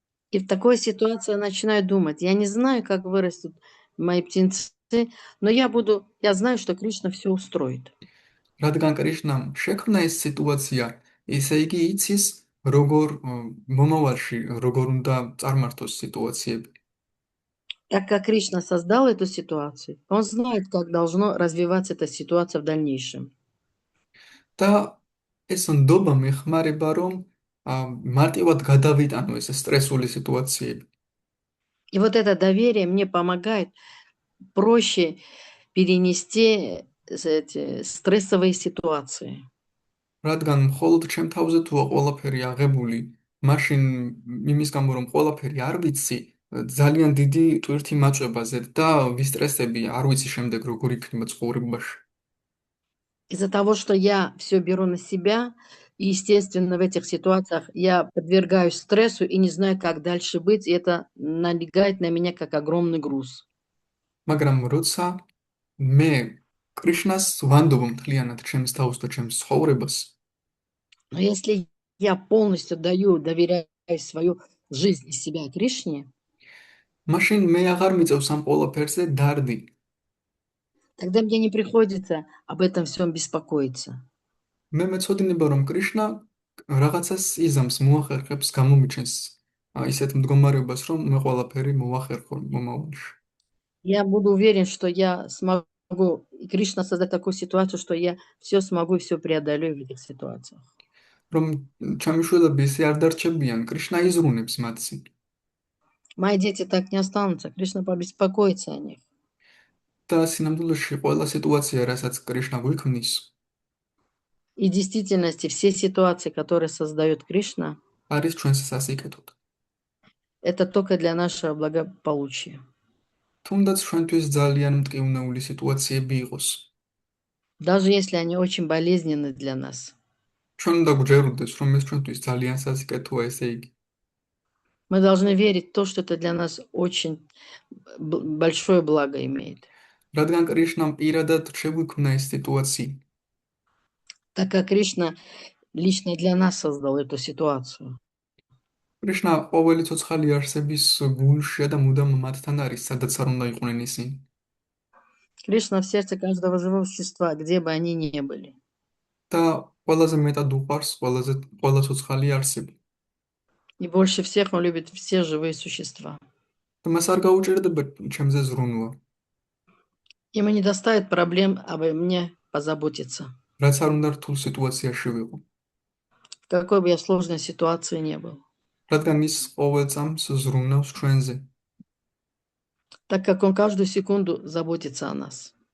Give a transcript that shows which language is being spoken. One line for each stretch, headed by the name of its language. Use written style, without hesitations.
Russian: И в такой ситуации я начинаю думать, я не знаю, как вырастут мои птенцы, но я знаю, что Кришна все устроит.
Georgian: რადგან კრიშნამ შექმნა ეს სიტუაცია, ესე იგი იცის როგორ მომავალში როგორ უნდა წარმართოს სიტუაციები.
Russian: Так как Кришна создал эту ситуацию, он знает, как должно развиваться эта ситуация в дальнейшем.
Georgian: და ეს ნდობა მეხმარება, რომ მარტივად გადავიტანო ეს სტრესული სიტუაციები.
Russian: И вот это доверие мне помогает проще перенести эти стрессовые ситуации.
Georgian: რადგან მხოლოდ ჩემ თავზე თუა ყველაფერი აღებული, მაშინ იმის გამო რომ ყველაფერი არ ვიცი, ძალიან დიდი ტვირთი მაჭვება ზედ და ვისტრესები, არ ვიცი შემდეგ როგორ იქნება ცხოვრებაში.
Russian: Из-за того, что я все беру на себя, и, естественно, в этих ситуациях я подвергаюсь стрессу и не знаю, как дальше быть, и это налегает на меня как огромный груз.
Georgian: მაგრამ როცა მე კრიშნას ვანდობ მთლიანად ჩემს თავს და ჩემს ცხოვრებას,
Russian: Но если я полностью доверяю свою жизнь и себя Кришне,
Georgian: მაშინ მე აღარ მიწევს ამ ყველაფერზე დარდი.
Russian: тогда мне не приходится об этом всем беспокоиться.
Georgian: მე მეცოდინება რომ კრიშნა რაღაცას იზამს, მოახერხებს, გამომიჩენს ისეთ მდგომარეობას, რომ მე ყველაფერი მოვახერხო მომავალში.
Russian: Я буду уверен, что я смогу, и Кришна создать такую ситуацию, что я все смогу и все преодолею в этих ситуациях.
Georgian: რომ ჩემი შვილები ისე არ დარჩებიან, კრიშნა იზრუნებს მათში.
Russian: Мои дети так не останутся, Кришна побеспокоится о них.
Georgian: და სინამდვილეში ყველა სიტუაცია, რასაც კრიშნა გვიქმნის,
Russian: И в действительности все ситуации, которые создает Кришна,
Georgian: არის ჩვენს სასიკეთოდ.
Russian: это только для нашего благополучия.
Georgian: თუნდაც ჩვენთვის ძალიან მტკივნეული სიტუაციები იყოს.
Russian: Даже если они очень болезненны для нас.
Georgian: ჩვენ უნდა გვჯეროდეს, რომ ეს ჩვენთვის ძალიან სასიკეთოა, ესე იგი.
Russian: Мы должны верить в то, что это для нас очень большое благо имеет.
Georgian: რადგან კრიშნამ პირადად შეგვიქმნა ეს სიტუაცია,
Russian: Так как Кришна лично для нас создал эту ситуацию.
Georgian: კრიშნა ყოველი ცოცხალი არსების გულშია და მუდამ მათთან არის, სადაც არ უნდა იყვნენ ისინი.
Russian: Кришна в сердце каждого живого существа, где бы они ни были.
Georgian: და ყველაზე მეტად უყვარს ყველა ცოცხალი არსება.
Russian: И больше всех он любит все живые существа.
Georgian: და მას არ გაუჭირდება ჩემზე ზრუნვა,
Russian: Ему не доставит проблем обо мне позаботиться,
Georgian: რაც არ უნდა რთულ სიტუაციაში ვიყო,
Russian: в какой бы я сложной ситуации не был.
Georgian: რადგან ის ყოველ წამს ზრუნავს ჩვენზე,
Russian: Так как он каждую секунду заботится о нас.